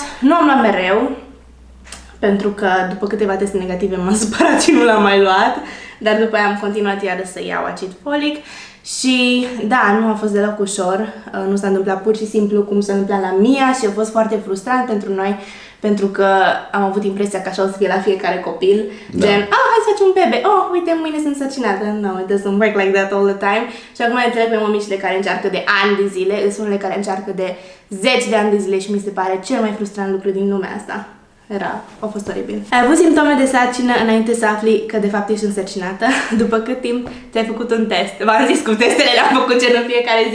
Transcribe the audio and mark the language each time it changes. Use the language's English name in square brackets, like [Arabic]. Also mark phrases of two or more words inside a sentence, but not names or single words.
[Romanian] Nu am luat mereu, pentru că după câteva teste negative m-am supărat și nu l-am mai luat, dar după aia am continuat iară să iau acid folic și da, nu a fost deloc ușor, nu s-a întâmplat pur și simplu cum s-a întâmplat la Mia și a fost foarte frustrant pentru noi, pentru că am avut impresia că așa o să fie la fiecare copil, gen, hai să facem un bebe, uite, mâine sunt însărcinată. [English] No, it doesn't work like that all the time. [Romanian] Și acum înțeleg pe mămicile care încearcă de ani de zile, sunt unele care încearcă de 10 de ani de zile și mi se pare cel mai frustrant lucru din lumea asta. A fost oribil. Ai avut simptome de sarcină înainte să afli că de fapt ești însărcinată? După cât timp ți-ai făcut un test? V-am zis cu testele le-am făcut în fiecare zi.